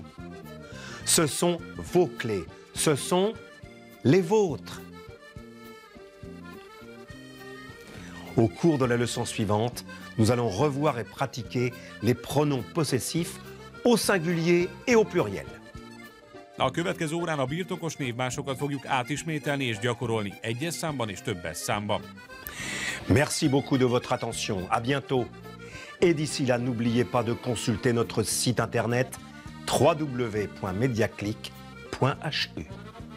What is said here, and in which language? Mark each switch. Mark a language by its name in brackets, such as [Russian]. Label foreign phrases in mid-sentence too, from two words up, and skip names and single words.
[French] Ce sont vos clés. Ce sont les vôtres. Au cours de la leçon suivante, nous allons revoir et pratiquer les pronoms possessifs au singulier et au pluriel. [Hungarian] A következő órán a birtokos névmásokat fogjuk átismételni és gyakorolni egyes számban és többes számban. [French] Merci beaucoup de votre attention. À bientôt. Et d'ici là, n'oubliez pas de consulter notre site internet www.mediaclick.hu.